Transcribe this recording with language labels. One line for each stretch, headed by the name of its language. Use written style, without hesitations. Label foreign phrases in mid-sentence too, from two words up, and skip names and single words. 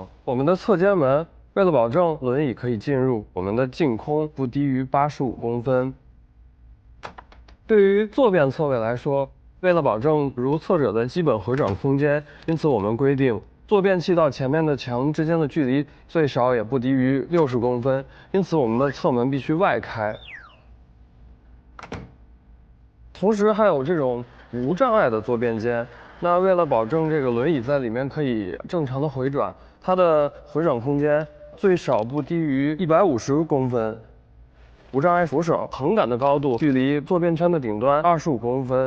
Chinese: 我们的侧间门为了保证轮椅可以进入，我们的净空不低于85公分。对于坐便侧位来说，为了保证如厕者的基本回转空间，因此我们规定坐便器到前面的墙之间的距離最少也不低于60公分，因此我们的侧门必須外開。同時還有這種無障礙的坐便間，那為了保證這個輪椅在裡面可以正常的回轉，它的回轉空間最少不低於150公分。無障礙扶手橫桿的高度距離坐便圈的頂端25公分。